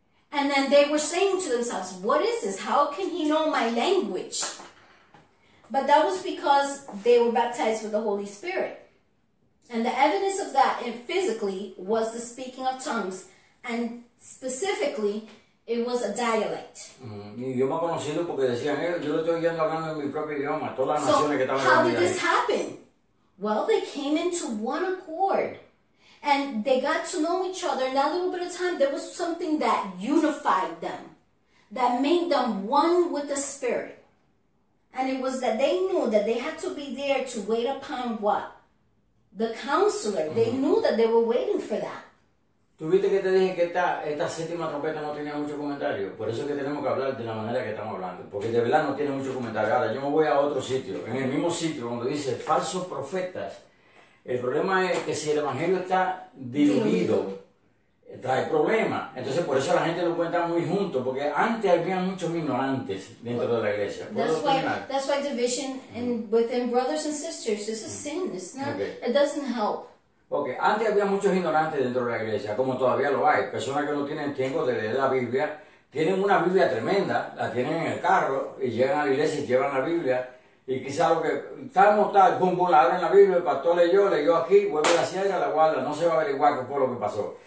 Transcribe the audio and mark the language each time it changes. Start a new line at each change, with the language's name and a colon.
English: And then they were saying to themselves, what is this? How can he know my language? But that was because they were baptized with the Holy Spirit. And the evidence of that physically was the speaking of tongues. And specifically, it was a dialect.
Spanish: Idioma conocido porque decían, yo lo estoy oyendo hablando en mi propio idioma, todas las naciones que estaban
English: how did this happen? Well, they came into one accord. And they got to know each other. In that little bit of time, there was something that unified them. That made them one with the Spirit. And it was that they knew that they had to be there to wait upon what? The counselor. They knew that they were waiting for that.
Spanish: Tú viste que te dije que esta séptima trompeta no tenía mucho comentario. Por eso es que tenemos que hablar de la manera que estamos hablando. Porque de verdad no tiene mucho comentario. Ahora, yo me voy a otro sitio. En el mismo sitio, donde dice falsos profetas. El problema es que si el evangelio está diluido, trae problemas. Entonces, por eso la gente lo cuenta muy juntos. Porque antes había muchos ignorantes dentro de la iglesia.
English: That's why division within brothers and sisters is a sin. It's not, Okay. It doesn't help.
Spanish: Porque antes había muchos ignorantes dentro de la iglesia, como todavía lo hay. Personas que no tienen tiempo de leer la Biblia, tienen una Biblia tremenda, la tienen en el carro y llegan a la iglesia y llevan la Biblia. Y quizás lo que tal, pum, pum, la abren la Biblia, el pastor leyó aquí, vuelve a la sierra, la guarda, no se va a averiguar qué fue lo que pasó.